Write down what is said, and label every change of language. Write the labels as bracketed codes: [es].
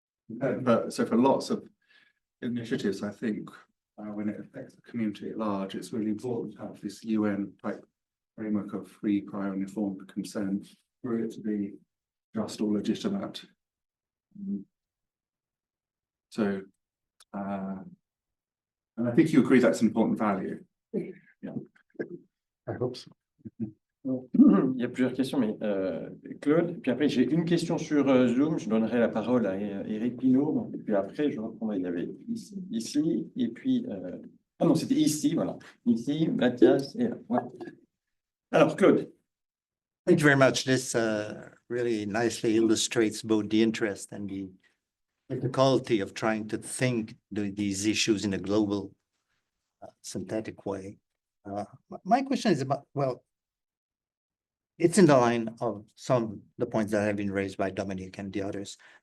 [en] But so for lots of initiatives, I think when it affects the community at large, it's really important to have this UN type framework of free, prior and informed consent for it to be just or legitimate. So and I think you agree that's an important value. Yeah. I hope so. [fr] Il y a plusieurs questions, mais Claude, puis après j'ai une question sur Zoom, je donnerai la parole à Eric Pinault, et puis après je reprendrai, il y avait ici, et puis, ah non, c'était ici, voilà, ici, Mathias, et là, voilà. Alors Claude. [en] Thank you very much. This really nicely illustrates both the interest and the difficulty of trying to think these issues in a global, synthetic way. My question is about, well, it's in the line of some of the points that have been raised by Dominic and the others.